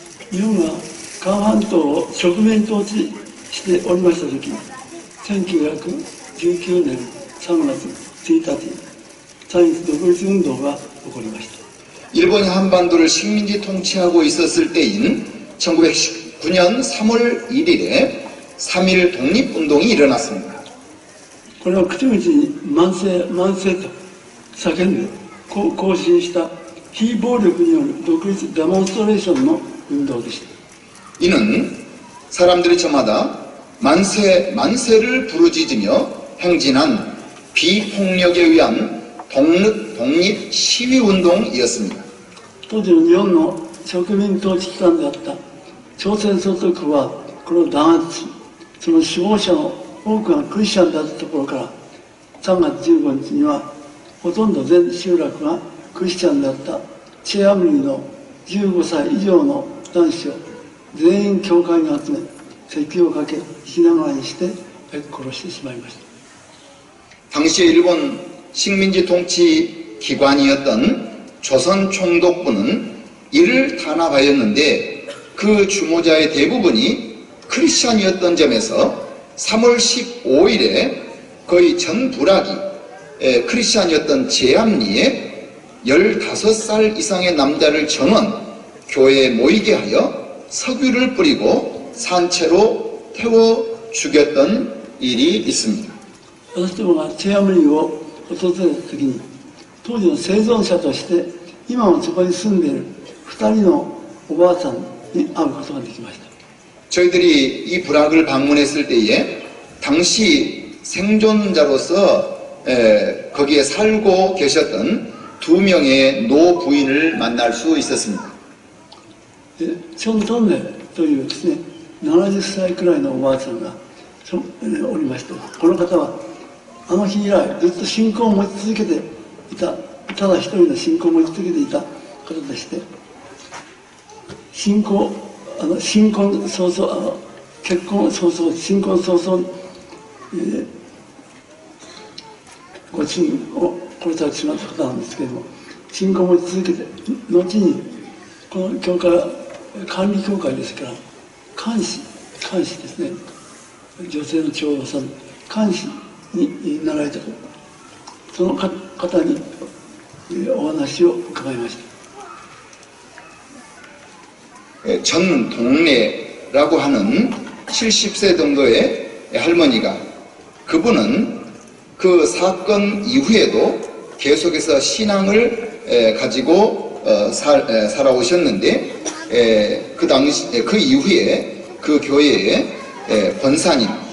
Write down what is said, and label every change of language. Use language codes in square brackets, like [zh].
[ja] 日本が韓半島を植民統治しておりました時、1919年3月1日、対日独立運動が起こりました。 [ko] 일본이 한반도를 식민지 통치하고 있었을 때인 1919년 3월 1일에 3.1 독립운동이 일어났습니다. [ja] これは口々に慢性と叫んで行進した非暴力による独立デモンストレーションの運動でした。 [ko] 이는 사람들이 저마다 만세를 부르짖으며 행진한 비폭력에 의한 독립 시위운동이었습니다. [ja] 当時の日本の植民統治機関であった朝鮮総督府はこれを弾圧し、その首謀者の多くがクリスチャンであったところから、3月15日にはほとんど全集落がクリスチャンであったチェアムリの15歳以上の男子を全員教会に集め、石をかけ生きながらにして殺してしまいました。 [ko] 당시에 일본 식민지 통치 기관이었던 조선총독부는 이를 탄압하였는데 그 주모자의 대부분이 크리스찬이었던 점에서 3월 15일에 거의 전 부락이 크리스찬이었던 제암리에 15살 이상의 남자를 전원 교회에 모이게 하여 석유를 뿌리고 산채로 태워 죽였던 일이 있습니다. [ja] 私どもがチェアムリーを訪れた時に、当時の生存者として今もそこに住んでいる2人のおばあさんに会うことができました。 [ko] 저희들이 이 부락을 방문했을 때에 당시 생존자로서 거기에 살고 계셨던 2명의 노부인을 만날 수 있었습니다. [ja] チョントンネというですね、70歳くらいのおばあさんがおりまして、この方はあの日以来ずっと信仰を持ち続けていた、ただ一人の信仰を持ち続けていた方でして、新婚早々、結婚早々、新婚早々、ご主人を殺されてしまった方なんですけれども、信仰を持ち続けて、後にこの教会は管理教会ですから、監視ですね、女性の長老さん、監視になられたと、その方にお話を伺いました。 [ko] 전 동래라고 하는 70세 정도의 할머니가, 그분은 그 사건 이후에도 계속해서 신앙을 가지고 살아오셨는데, 그 이후에 그 교회의 권사님,